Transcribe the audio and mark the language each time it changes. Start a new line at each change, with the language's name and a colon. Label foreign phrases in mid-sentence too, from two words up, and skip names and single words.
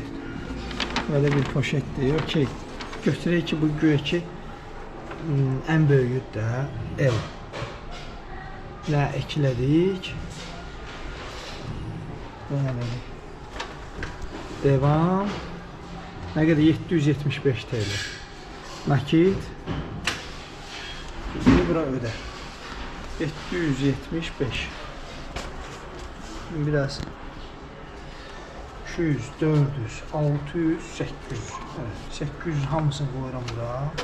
Turkish: Böyle bir poşetdir. Okey.
Azerbaijani: Götürək ki bu güya ki ən böyüyüdür də L. Nə eklədik.
Turkish: Devam.
Azerbaijani: Nə qədər? 775 TL. Nakit.
Turkish: Şimdi bura ödə. 775. Biraz 200, 400, 600, 800.
Azerbaijani: Evet, 800 hamısını koyuram bura.